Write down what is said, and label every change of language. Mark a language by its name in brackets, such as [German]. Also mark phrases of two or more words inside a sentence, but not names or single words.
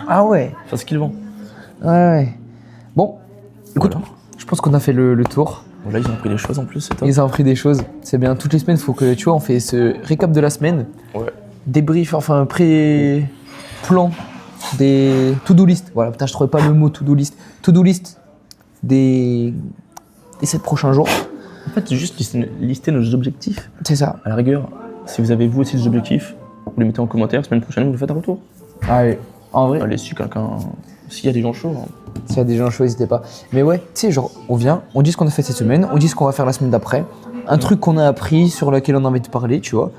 [French] Ah ouais. Enfin, ce qu'il vend. Ouais. Bon, écoute, Voilà. je pense qu'on a fait le tour. Bon, là, ils ont pris des choses en plus, c'est top. Ils ont appris des choses. C'est bien. Toutes les semaines, il faut que, tu vois, on fait ce récap de la semaine. Ouais. Débrief, enfin, pré-plan des [English] to-do list. [French] Voilà, putain, je trouvais pas le mot [English] to-do list. To-do list [French] des 7 prochains jours. En fait, c'est juste lister nos objectifs. C'est ça. À la rigueur, si vous avez vous aussi des objectifs, vous les mettez en commentaire. Semaine prochaine, vous nous faites un retour. Allez, en vrai, Allez, si quelqu'un. S'il y a des gens chauds. Hein. s'il y a des gens chauds, n'hésitez pas. Mais ouais, tu sais, genre, on vient, on dit ce qu'on a fait cette semaine, on dit ce qu'on va faire la semaine d'après, un truc qu'on a appris, sur lequel on a envie de parler, tu vois.